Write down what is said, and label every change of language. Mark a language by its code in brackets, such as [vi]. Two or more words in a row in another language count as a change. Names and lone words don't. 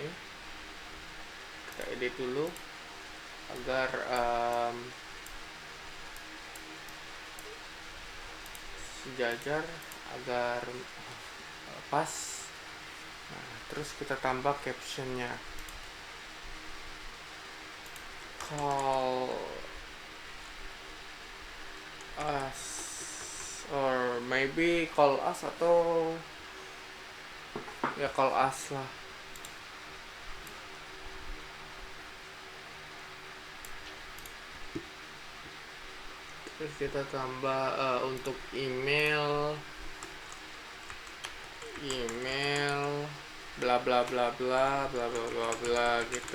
[id] Kita edit dulu agar sejajar, agar pas. Nah, terus kita tambah captionnya, [en] call us, or maybe call us, [id] atau ya [en] call us [id] lah. Terus kita tambah untuk email bla bla bla bla bla bla bla bla gitu.